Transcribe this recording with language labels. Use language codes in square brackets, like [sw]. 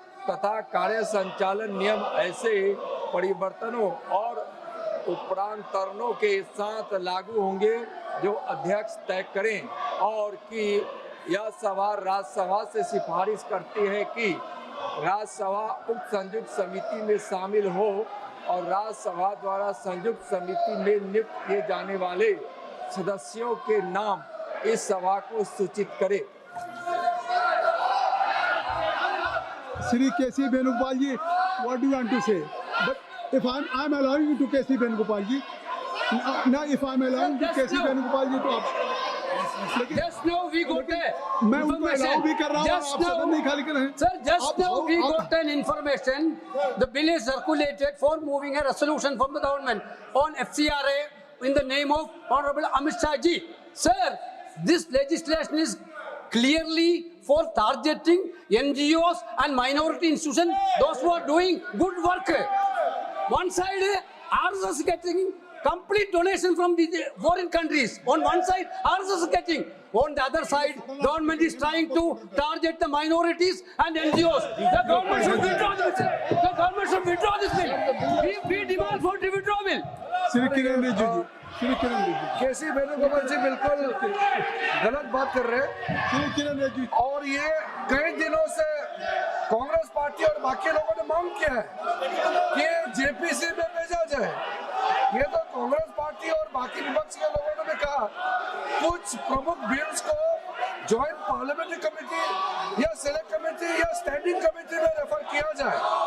[hi] तथा कार्य संचालन नियम ऐसे परिवर्तनों और उपरांतरणों के साथ लागू होंगे जो अध्यक्ष तय करें और कि यह सभा राज्यसभा से सिफारिश करती है कि राज्यसभा उक्त संयुक्त समिति में शामिल हो और राज्यसभा द्वारा संयुक्त समिति में नियुक्त किए जाने वाले सदस्यों के नाम इस सभा को सूचित करे। [en] Shri KC Venugopal ji what do you want to say but if I'm allowing you to KC Venugopal ji now if I'm allowing to KC Venugopal ji [hi] तो आप [en] Just now we got [hi] मैं उनको अलाउ भी कर रहा हूँ आप सदन नहीं खाली कर रहे हैं [en] Sir, just now we got an information. The bill is circulated for moving a resolution from the government on FCRA in the name of Honorable Amit Shah ji. Sir, this legislation is clearly for targeting NGOs and minority institutions, those who are doing good work. One side, RSS is getting complete donation from the foreign countries. On one side, RSS is getting. On the other side, government is trying to target the minorities and NGOs. The government should withdraw this bill. The government should withdraw this bill. We demand for the withdrawal. [hi] Shri Kiran Rijiju जी श्री किरण रिजिजू केसी वेणुगोपाल जी बिल्कुल गलत बात कर रहे हैं श्री किरण रिजिजू और ये कई दिनों से कांग्रेस पार्टी और बाकी लोगों ने मांग किया है कि जेपीसी में भेजा जाए। ये तो कांग्रेस पार्टी और बाकी विपक्ष के लोगों ने भी कहा कुछ प्रमुख बिल्स को ज्वाइंट पार्लियामेंट्री कमेटी या सेलेक्ट कमेटी या स्टैंडिंग कमेटी में रेफर किया जाए।